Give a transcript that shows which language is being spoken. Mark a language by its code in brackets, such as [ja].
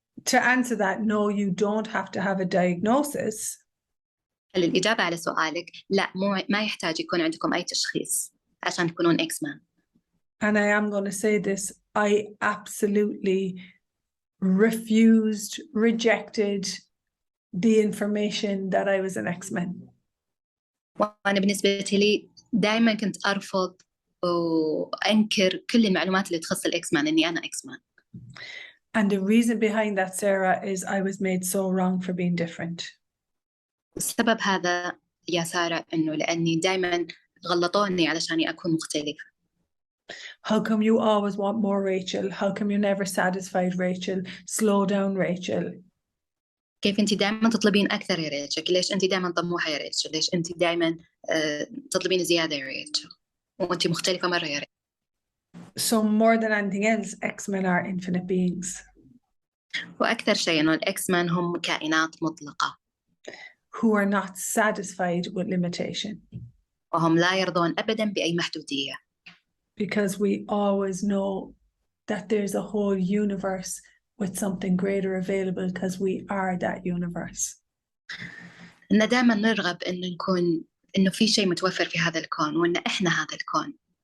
[en] to answer that, no, you don't have to have a diagnosis. [ar] الإجابة على سؤالك لا، ما يحتاج يكون عندكم أي تشخيص عشان تكونون Xmen. [en] And I am going to say this, I absolutely refused, rejected the information that I was an Xmen. [ar] وأنا بالنسبة لي دائما كنت أرفض وأنكر كل المعلومات اللي تخص الإكسمان إني أنا إكسمان. [en] And the reason behind that, Sarah, is I was made so wrong for being different. [ar] السبب هذا يا سارة إنه لأني دائما غلطوني علشاني أكون مختلفة. [en] How come you always want more, Rachel? How come you're never satisfied, Rachel? Slow down, Rachel. [ar] كيف أنت دائما تطلبين أكثر يا ريتشل؟ ليش أنت دائما طموحة يا ريتشل؟ ليش أنت دائما تطلبين زيادة يا ريتشل؟ وأنت مختلفة مرة يا ريتشل. [en] So more than anything else, Xmen are infinite beings. [ar] وأكثر شيء إنه الإكسمان هم كائنات مطلقة. [en] Who are not satisfied with limitation. [ar] وهم لا يرضون أبدا بأي محدودية. [en] Because we always know that there's a whole universe with something greater available because we are that universe. [ar] إن دائما نرغب إنه نكون إنه في شيء متوفر في هذا الكون وإن إحنا هذا الكون.